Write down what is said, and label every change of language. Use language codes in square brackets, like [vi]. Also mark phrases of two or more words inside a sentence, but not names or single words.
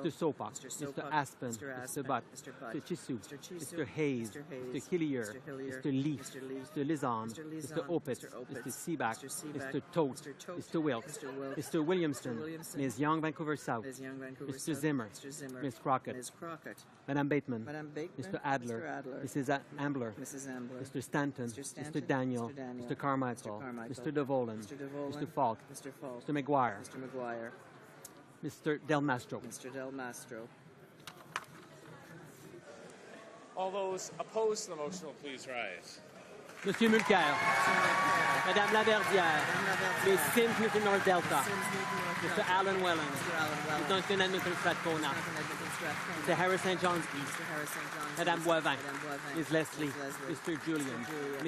[en] Mr. Sopak. Mr. Aspen. Mr. Butt. Mr. Chisu. Mr. Hayes. Mr. Hillier. Mr. Leaf. Mr. Lizon. Mr. Opitz. Mr. Seaback. Mr. Tote. Mr. Wilkes. Mr. Williamson. Ms. Young Vancouver South. Mr. Zimmer. Ms. Crockett. Madame Bateman. Mr. Adler. Mrs. Ambler. Mr. Stanton. Mr. Daniel. Mr. Carmichael. Mr. DeVolen. Mr. Falk. Mr. McGuire. Mr. Del Mastro. Mr. Del Mastro. All those opposed to the motion will please rise. Monsieur Mulcair. Madame Laverdière. Ms. Sims, Mr. North Delta. Mr. Alan Welland. Mr. Duncan and Mr. Strathcona. Mr. Harris St. John's East. Madame Boivin. Ms. Leslie. Mr. Julian. Ms.